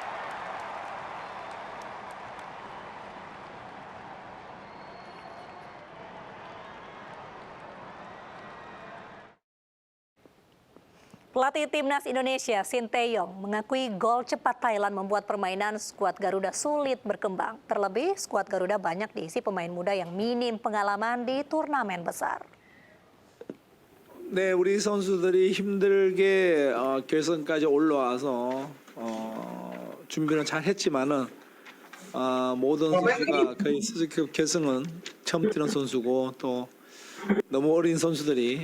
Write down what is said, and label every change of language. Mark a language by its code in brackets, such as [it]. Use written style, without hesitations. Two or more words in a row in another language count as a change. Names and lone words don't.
[id] Pelatih Timnas Indonesia, Sinteyong, mengakui gol cepat Thailand membuat permainan skuad Garuda sulit berkembang. Terlebih, skuad Garuda banyak diisi pemain muda yang minim pengalaman di turnamen besar. [ko] 네, 우리 선수들이 힘들게 결승까지 올라와서 준비는 잘 했지만은 모든 선수가 거의 수준급 결승은 처음 뛰는 선수고 또 너무 어린 선수들이